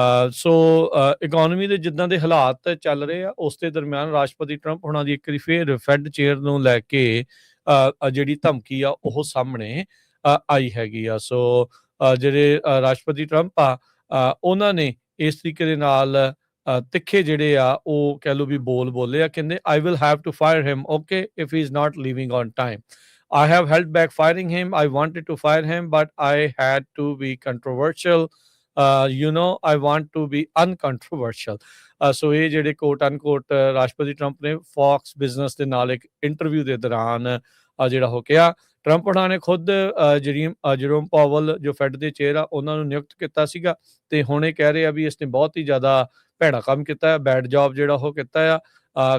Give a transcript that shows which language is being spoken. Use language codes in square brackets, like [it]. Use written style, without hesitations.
[pa] ਸੋ economy ਦੇ ਜਿੱਦਾਂ ਦੇ ਹਾਲਾਤ ਚੱਲ ਰਹੇ ਆ ਉਸ ਦੇ ਦਰਮਿਆਨ ਰਾਸ਼ਟਰਪਤੀ ਟਰੰਪ ਹੁਣਾਂ ਦੀ ਇੱਕ ਵਾਰੀ ਫੇਰ ਫੈਡ ਚੇਅਰ ਨੂੰ ਲੈ ਕੇ ਜਿਹੜੀ ਧਮਕੀ ਆ ਉਹ ਸਾਹਮਣੇ ਆਈ ਹੈਗੀ ਆ। ਸੋ ਜਿਹੜੇ ਰਾਸ਼ਟਰਪਤੀ ਟਰੰਪ ਆ ਉਹਨਾਂ ਨੇ ਇਸ ਤਰੀਕੇ ਦੇ ਨਾਲ ਤਿੱਖੇ ਜਿਹੜੇ ਆ ਉਹ ਕਹਿ ਲਓ ਵੀ ਬੋਲੇ ਆ। [en] ਕਹਿੰਦੇ I will have to fire him okay if he is not leaving on time. I have held back firing him. I wanted to fire him, but I had to be controversial. I want to be uncontroversial. [pa] So ਇਹ ਜਿਹੜੇ ਕੋਟ ਅਨਕੋਟ ਰਾਸ਼ਟਰਪਤੀ Trump ਨੇ Fox business ਦੇ ਨਾਲ ਇੱਕ interview ਦੇ ਦੌਰਾਨ ਜਿਹੜਾ ਹੋ ਗਿਆ। ਟਰੰਪ ਉਹਨਾਂ ਨੇ ਖੁਦ ਜਰੋਮ ਪਾਵਲ ਜੋ ਫੈਡ ਦੇ ਚੇਅਰ ਆ ਉਹਨਾਂ ਨੂੰ ਨਿਯੁਕਤ ਕੀਤਾ ਸੀਗਾ, ਤੇ ਹੁਣ ਇਹ ਕਹਿ ਰਹੇ ਆ ਵੀ ਇਸਨੇ ਬਹੁਤ ਹੀ ਜ਼ਿਆਦਾ ਭੈੜਾ ਕੰਮ ਕੀਤਾ ਹੈ, ਬੈਡ ਜੌਬ ਜਿਹੜਾ ਉਹ ਕੀਤਾ ਆ।